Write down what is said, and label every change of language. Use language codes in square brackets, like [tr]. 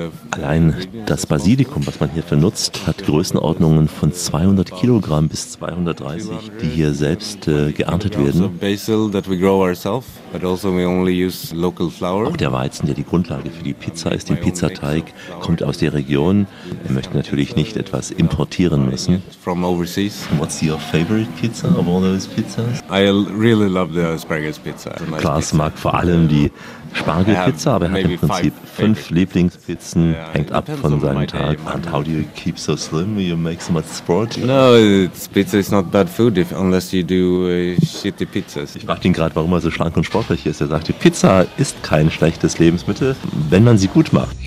[de] Allein das Basilikum, was man hierfür nutzt, hat Größenordnungen von 200 Kilogramm bis 230, die hier selbst geerntet werden. Auch der Weizen, der die Grundlage für die Pizza ist, den Pizzateig, kommt aus der Region. Wir möchten natürlich nicht etwas importieren müssen. [en] What's your favorite pizza of all those pizzas? I really love the asparagus pizza. [de] Klaas mag vor allem die Spargelpizza, aber er hat im Prinzip fünf Lieblingspizzen, hängt ab von seinem Tag. [en] And how do you keep so slim? You make so much sport? No, pizza is not bad food if, unless you do shitty pizzas. [de] Ich frage ihn gerade, warum er so schlank und sportlich ist. Er sagt, die Pizza ist kein schlechtes Lebensmittel, wenn man sie gut macht.